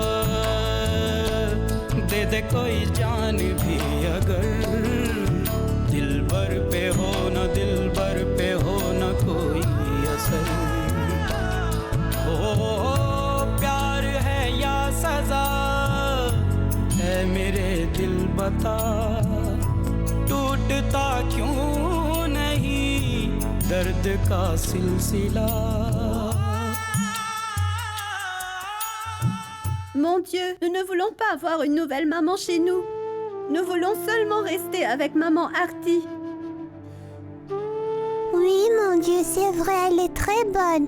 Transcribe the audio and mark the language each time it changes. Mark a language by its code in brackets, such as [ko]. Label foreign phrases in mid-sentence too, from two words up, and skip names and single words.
[hi] दे दे कोई जान भी अगर, दिल भर पे हो न दिल भर पे हो न कोई असर, हो प्यार है या सजा है मेरे दिल बता, टूटता क्यों नहीं दर्द का सिलसिला. [fr] Mon Dieu, nous ne voulons pas avoir une nouvelle maman chez nous. Nous voulons seulement rester avec maman Artie. Oui, mon Dieu, c'est vrai, elle est très bonne.